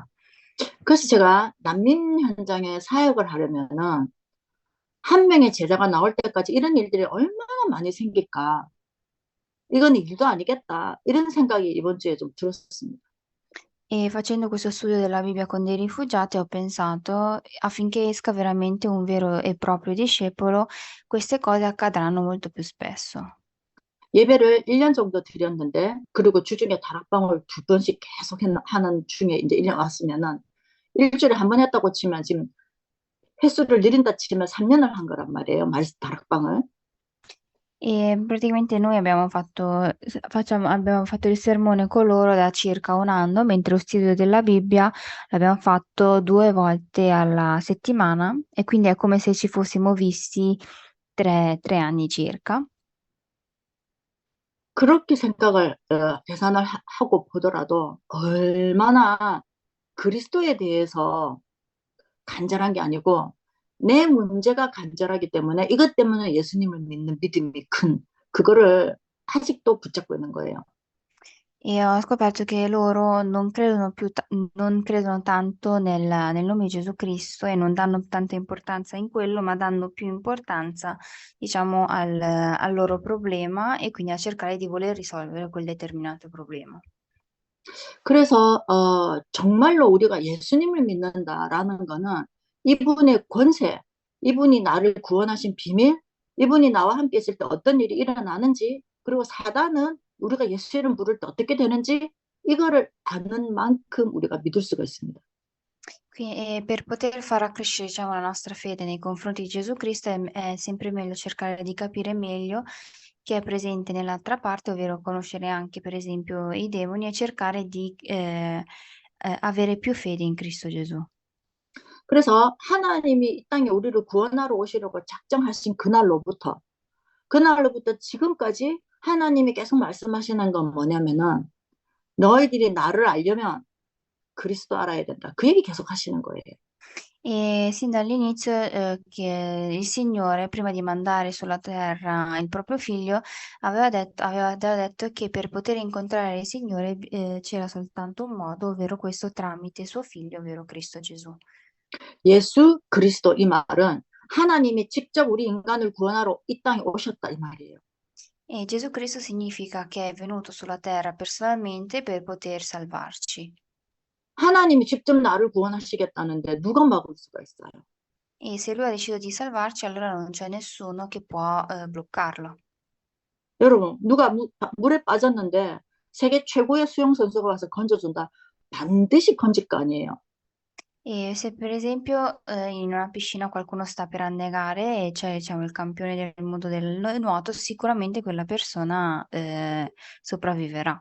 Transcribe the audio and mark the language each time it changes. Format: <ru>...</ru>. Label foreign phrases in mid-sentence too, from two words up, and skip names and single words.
<ko>그래서 제가 난민 현장에 사역을 하려면은 한 명의 제자가 나올 때까지 이런 일들이 얼마나 많이 생길까? 이건 일도 아니겠다. 이런 생각이 이번 주에 좀 들었습니다.</ko> <it>E facendo questo studio della Bibbia con dei rifugiati ho pensato, affinché esca veramente un vero e proprio discepolo, queste cose accadranno molto più spesso.</it> <ko>예배를 1년 정도 드렸는데, 그리고 주중에 다락방을 2번씩 계속 하는 중에 이제 1년 왔으면은, 일주일에 한 번 했다고 치면 지금 횟수를 늘린다 치면 3년을 한 거란 말이에요. 다락방을.</ko> <it>E praticamente noi abbiamo fatto il sermone con loro da circa 1 anno, mentre lo studio della Bibbia l'abbiamo fatto 2 volte alla settimana e quindi è come se ci fossimo visti 3 anni circa.</it> <ko>그렇게 생각을, 계산을 하고 보더라도 얼마나 그리스도에 대해서 간절한 게 아니고 내 문제가 간절하기 때문에 이것 때문에 예수님을 믿는 믿음이 큰 그거를 아직도 붙잡고 있는 거예요.</ko> <it>E ho scoperto che loro non credono tanto nel nome di Gesù Cristo e non danno tanta importanza in quello, ma danno più importanza, diciamo, al loro problema e quindi a cercare di voler risolvere quel determinato problema.</it> <ko>그래서 정말로 우리가 예수님을 믿는다라는 거는 이분의 권세, 이분이 나를 구원하신 비밀, 이분이 나와 함께 있을 때 어떤 일이 일어나는지, 그리고 사단은 우리가 예수 이름 부를 때 어떻게 되는지 이거를 아는 만큼 우리가 믿을 수가 있습니다.</ko> <it>Per poter far accrescere, diciamo, la nostra fede nei confronti di Gesù Cristo è sempre meglio cercare di capire meglio chi è presente nell'altra parte, ovvero conoscere anche, per esempio, i demoni e cercare di avere più fede in Cristo Gesù.</it> <ko>그래서 하나님이 이 땅에 우리를 구원하러 오시려고 작정하신 그날로부터 지금까지 하나님이 계속 말씀하시는 건 뭐냐면은 너희들이 나를 알려면 그리스도 알아야 된다. 그 얘기 계속 하시는 거예요.</ko> <it>E sin dall'inizio, che il Signore, prima di mandare sulla terra il proprio figlio, aveva già detto che per poter incontrare il Signore, c'era soltanto un modo, ovvero questo tramite suo figlio, ovvero Cristo Gesù.</it> <ko>예수 그리스도 이 말은 하나님이 직접 우리 인간을 구원하러 이 땅에 오셨다 이 말이에요.</ko> <it>E Gesù Cristo significa che è venuto sulla terra personalmente per poter salvarci.</it> <ko>하나님이 직접 나를 구원하시겠다는데 누가 막을 수가 있어요?</ko> <it>E se lui ha deciso di salvarci, allora non c'è nessuno che può, bloccarlo.</it> <ko>여러분, 누가 물에 빠졌는데 세계 최고의 수영 선수가 와서 건져준다. 반드시 건질 거 아니에요.</ko> <it>E se per esempio, in una piscina qualcuno sta per annegare e c'è, diciamo, il campione del mondo del nuoto, sicuramente quella persona, sopravviverà.</it>